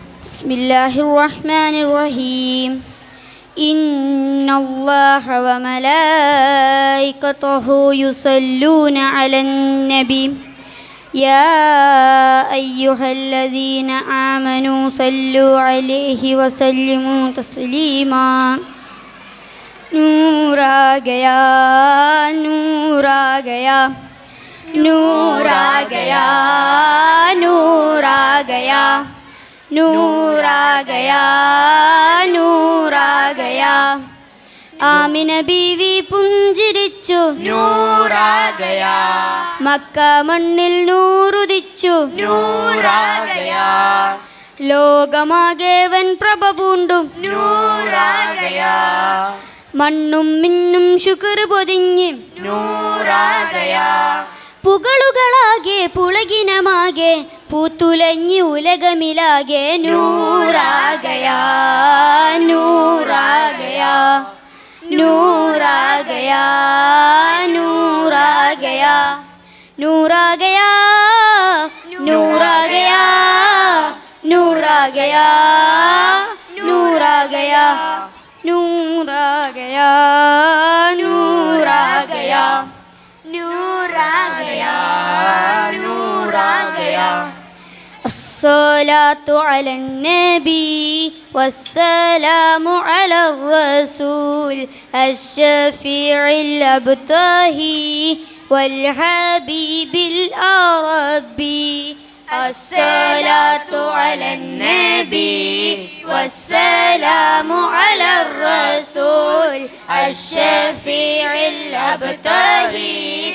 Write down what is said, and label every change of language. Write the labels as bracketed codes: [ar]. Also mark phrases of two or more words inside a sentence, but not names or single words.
[ar] بسم الله الرحمن الرحيم إن الله وملائكته يصلون على النبي يا أيها الذين آمنوا صلوا عليه وسلموا تسليما [hi] नूर आ गया नूर आ गया नूर आ गया नूर आ गया नूर आ गया नूर आ गया [ml] ആമിന ബീവി പുഞ്ചിരിച്ചു [hi] नूर आ गया [ml] മക്ക മണ്ണിൽ നൂറുദിച്ചു [hi] नूर आ गया [ml] ലോകമാകെ വൻ പ്രഭ പൂണ്ടു [hi] नूर आ गया [ml] മണ്ണും മിന്നും ശുക്ർ പൊതിഞ്ഞ് [hi] नूर आ गया [ml] പുകളുകളാകെ പുളകിനമാകെ പൂത്തുലഞ്ഞി ഉലകമിലാകെ [hi] नूर आ गया नूर आ गया नूर आ गया नूर आ गया नूर आ गया नूर आ गया नूर आ गया नूर आ गया नूर आ गया नूर आ गया नूर आ गया नूर आ गया [ar] الصلاة على النبي والسلام على الرسول الشفيع الأبتهي والحبيب الأربي الصلاة على النبي والسلام على الرسول الشفيع الأبتهي